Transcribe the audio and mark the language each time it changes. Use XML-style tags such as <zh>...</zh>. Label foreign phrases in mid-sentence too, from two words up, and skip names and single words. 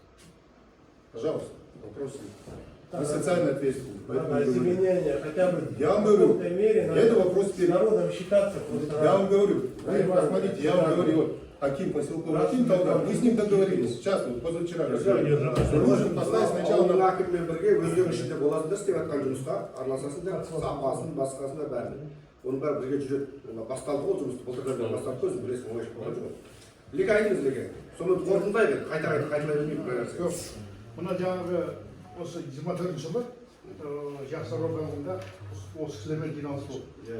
<ru>Пожалуйста, вопросы. Мы социально ответственны. Озеленение, хотя бы Я вам в говорю, какой-то мере это вопрос с народом считаться. Я вам говорю, посмотрите, я вам говорю, вот, Аким поселковый Аким Талгар, мы с ним договорились. Сейчас, вот позавчера. Нужно поставить сначала</ru> <kk>Ауылдың</kk> <ru>на...</ru> <kk>әкіммен бірге өздерінің ішінде боласыңдар істеп жатқан жұмысқа араласасыңдар, сапасын, басқасын да бәрін. Оның бәрі бірге жүреді. Басталды ғой жұмысты, былтырдан бері бастап қой, білесің, оңай болған жоқ. Леге айтыңыз леге. Соны қорытындылай бер, қайталай бермейік бір нәрсе. Жоқ, мына жаңағы осы 24 жылы Жақсар ауданында осы кісілермен жиналыс болды.</kk>